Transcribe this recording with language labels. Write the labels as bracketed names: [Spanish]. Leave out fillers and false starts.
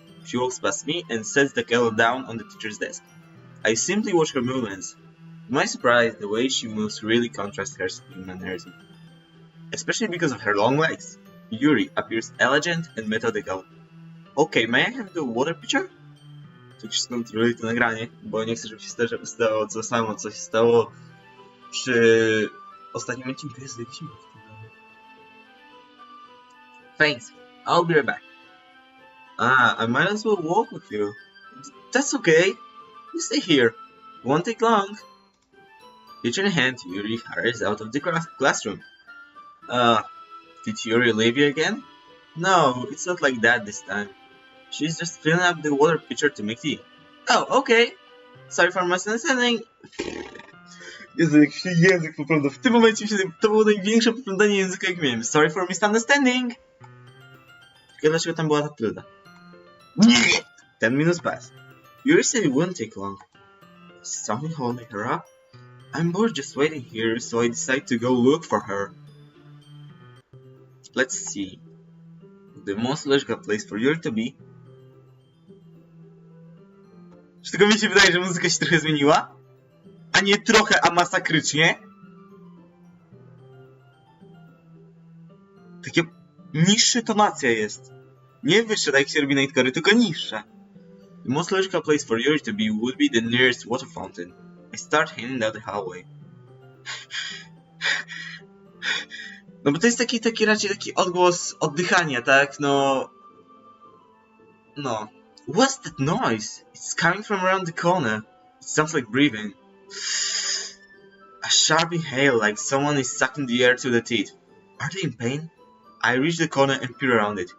[English] She walks past me and sets the kettle down on the teacher's desk. I simply watch her movements. To my surprise, the way she moves really contrasts her speed mannerism. Especially because of her long legs. Yuri appears elegant and methodical. Okay, may I have the water pitcher? [Polish] To skontroluję to nagranie, bo nie chcę, żeby się stało to samo, co się stało przy ostatnim odcinku. Jest jakiś mów. [English] Thanks, I'll be right back. I might as well walk with you. That's okay. You stay here. Won't take long. Teacher in hand, Yuri hurries out of the classroom. Did Yuri leave you again? No, it's not like that this time. She's just filling up the water pitcher to make tea. Oh, okay. Sorry for misunderstanding. [Polish] Jezu, jak się język poplątał. W tym momencie to było największe poplątanie języka, jak miałem. [English] Sorry for misunderstanding. [Polish] Tylko dlaczego tam była ta tylda? [English] 10 minutes pass. Yuri said it wouldn't take long. Is something holding her up? I'm bored just waiting here, so I decide to go look for her. Let's see. The most logical place for Yuri to be. [Polish] Czy tylko mi się wydaje, że muzyka się trochę zmieniła? A nie trochę, a masakrycznie? Takie niższa tonacja jest. Nie wyższa, tak jak się robi na Itkory, tylko niższa. [English] The most logical place for Yuri to be would be the nearest water fountain. I start heading down the hallway. [Polish] No bo to jest taki raczej taki odgłos oddychania, tak? No... [English] What's that noise? It's coming from around the corner. It sounds like breathing. A sharp inhale, like someone is sucking the air to the teeth. Are they in pain? I reach the corner and peer around it.